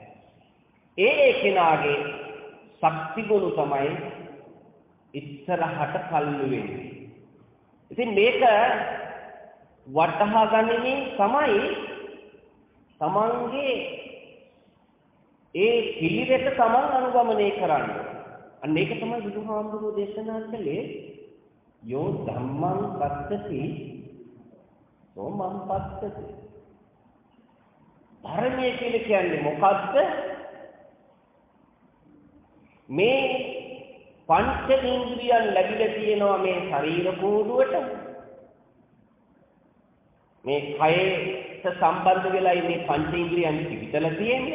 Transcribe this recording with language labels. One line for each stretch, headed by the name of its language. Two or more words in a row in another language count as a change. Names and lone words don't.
Sinhala: ඒ කෙනාගේ ශක්ති ගුණ තමයි ඉස්සරහට කල්ලු වෙන්නේ. ඉතින් මේක වටහා ගනිමින් තමයි තමන්ගේ ඒ පිළිවෙත තමන් අනුගමනය කරන්නේ. අන්න ඒක තමයි බුදුහාමුදුරුවෝ දේශනා කළේ
Pali: යෝ ධම්මං පස්සති සෝ මං පස්සති.
Sinhala: ධර්මයේ කියලා කියන්නේ මොකද්ද? මේ පංච ඉන්ද්‍රියන් ලැබිලා තියෙනවා මේ ශරීර කෝඩුවට. මේ කයට සම්බන්ධ වෙලායි මේ පංච ඉන්ද්‍රියන් පිටලා තියෙන්නේ.